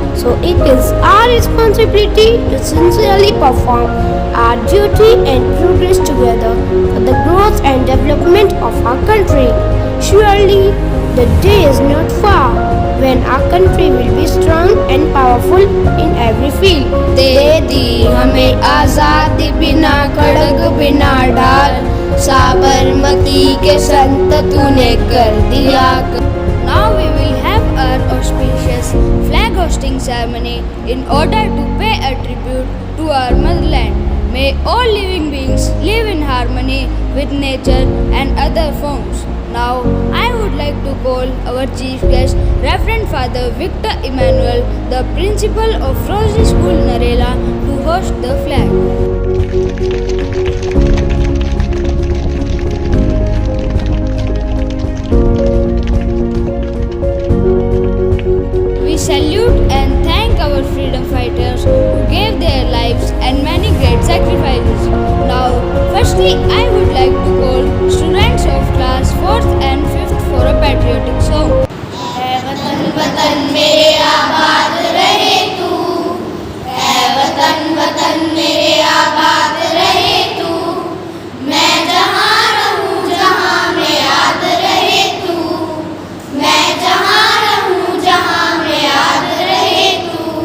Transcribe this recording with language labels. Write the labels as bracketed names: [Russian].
[English] So it is our responsibility to sincerely perform our duty and progress together for the growth and development of our country. Surely the day is not far when our country will be strong and powerful in every field. [Hindi] दे दी हमें आजादी बिना खड़ग बिना ढाल, साबरमती के संत तूने कर दिया. [English] Now we will have our auspicious flag hosting ceremony in order to pay a tribute to our motherland. May all living beings live in harmony with nature and other forms. Now, I would like to call our chief guest, Reverend Father Victor Emmanuel, the principal of Rosary School Narela, to host the flag. We salute and thank our freedom fighters who gave their lives and many great sacrifices. Now, firstly, I would like to call students of class 4th and 5th for a patriotic song. [Hindi] ऐ वतन वतन मेरे आबाद रहे तू, ऐ वतन वतन मेरे आबाद रहे तू, मैं जहाँ रहूँ जहाँ में याद रहे तू, मैं जहाँ रहूँ जहाँ में याद रहे तू.